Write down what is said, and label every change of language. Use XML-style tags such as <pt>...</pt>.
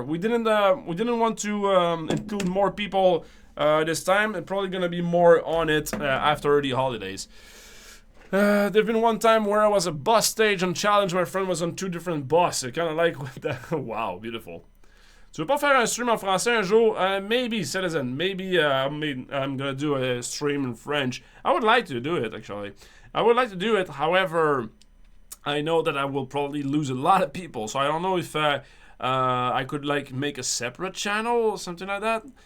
<en>We didn't want to include more people this time. It's probably gonna be more on it after the holidays. There's been one time where I was a boss stage on challenge. My friend was on 2 different bosses. Kind of like that. Wow, beautiful.</en> <fr>Tu veux pas faire un stream en français un jour?</fr> <en>Maybe, Citizen. Maybe I'm gonna do a stream in French. I would like to do it, actually. I would like to do it, however, I know that I will probably lose a lot of people, so I don't know if I could like make a separate channel or something like that.</en>